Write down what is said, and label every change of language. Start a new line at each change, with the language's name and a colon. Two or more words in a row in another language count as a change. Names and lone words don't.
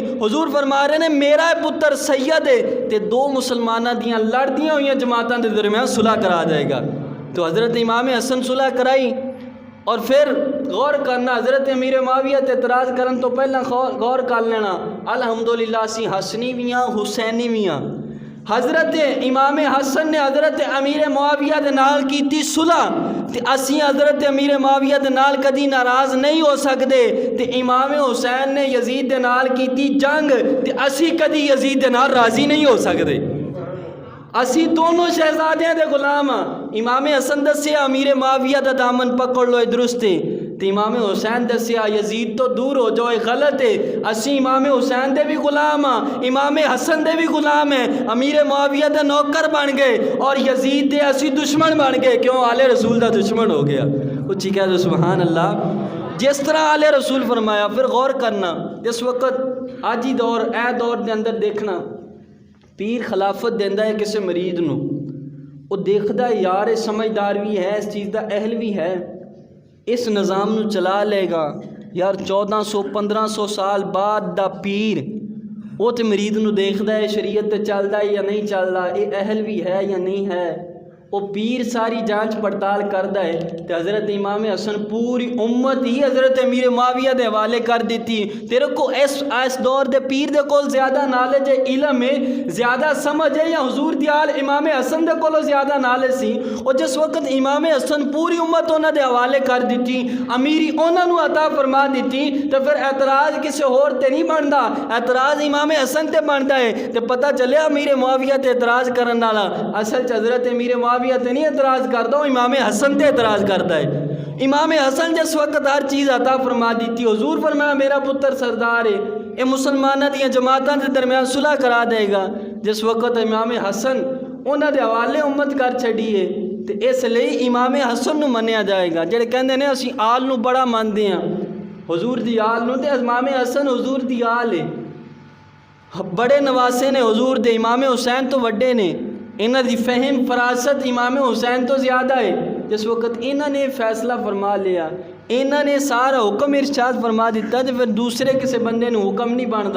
Punjabi: حضور فرما رہے ہیں میرا پتر سید ہے تے 2 مسلمانہ دیاں لڑدیاں ہوئیاں جماعتاں دے درمیان صلح کرا جائے گا. تو حضرت امام حسن صلح کرائی. اور پھر غور کرنا حضرت امیر معاویہ تے اعتراض کرن تو پہلا غور کر لینا الحمدللہ سی حسنی بھی ہاں حسینی بھی ہاں. حضرت امام حسن نے حضرت امیر معاویہ دے نال کیتی صلح تے اسی حضرت امیر معاویہ دے نال کدی ناراض نہیں ہو سکدے. تے امام حسین نے یزید دے نال کیتی جنگ تے اسی کدی یزید دے نال راضی نہیں ہو سکدے. اسی دونوں شہزادیاں دے غلام ہاں. امام حسن دسیا امیر معاویہ دا دامن پکڑ لو درست ہے, تے امام حسین دسیا یزید تو دور ہو جاؤ غلط ہے. اسی امام حسین دے بھی غلام ہاں, امام حسن دے بھی غلام ہیں. امیر معاویہ دے نوکر بن گئے اور یزید دے اسی دشمن بن گئے. کیوں؟ آل رسول دا دشمن ہو گیا. اچھی کہہ دو سبحان اللہ. جس طرح آل رسول فرمایا. پھر غور کرنا جس وقت آجی دور اے دور دے اندر دیکھنا پیر خلافت دیندا ہے کسی مرید نو, وہ دیکھدا ہے یار سمجھدار بھی ہے, اس چیز دا اہل بھی ہے, اس نظام نو چلا لے گا. یار 1400-1500 سال بعد دا پیر وہ تے مرید نو دیکھدا ہے شریعت تے چلدا ہے یا نہیں چلدا, اے اہل بھی ہے یا نہیں ہے. وہ پیر ساری جانچ پڑتال کردا ہے تے حضرت امام حسن پوری امت ہی حضرت امیر معاویہ دے حوالے کر دیتی. تیرے کو اس دور دے پیر دے کول زیادہ نالج ہے، علم ہے، زیادہ سمجھ ہے، یا حضور دی آل امام حسن دے کولو زیادہ نالج سی؟ اور جس وقت امام حسن پوری امت انہاں دے حوالے کر دیتی، امیری انہاں نو عطا فرما دیتی، تو پھر اعتراض کسے اور تے نہیں بندا، اعتراض امام حسن تے بندا ہے. تے پتہ چلیا امیر معاویہ تے اعتراض کرن والا اصل چ حضرت امیر معاویہ تے نہیں اعتراض کردا، امام حسن تے اعتراض کردا ہے. امام حسن جس وقت ہر چیز عطا فرما دیتی، حضور فرمایا میرا پتر سردار ہے، یہ مسلمانوں دیا
Urdu: جماعتوں کے درمیان
Punjabi: صلح کرا دے گا. جس وقت امام حسن انہاں دے حوالے امت کر چھڑی ہے تے اس لئی امام حسن نو منیا جائے گا. جڑے کہندے نے اسی آل نو
Urdu: بڑا مانتے ہیں،
Punjabi: حضور دی آل نو، تے امام حسن حضور دی آل ہے، بڑے نواسے نے حضور دے. امام حسین تو وڈے نے، انہاں دی فہم فراست امام حسین تو زیادہ ہے. جس وقت انہاں نے فیصلہ فرما لیا، انہاں نے سارا حکم ارشاد فرما دیتا، تو پھر دوسرے کسی بندے نے حکم نہیں بنتا.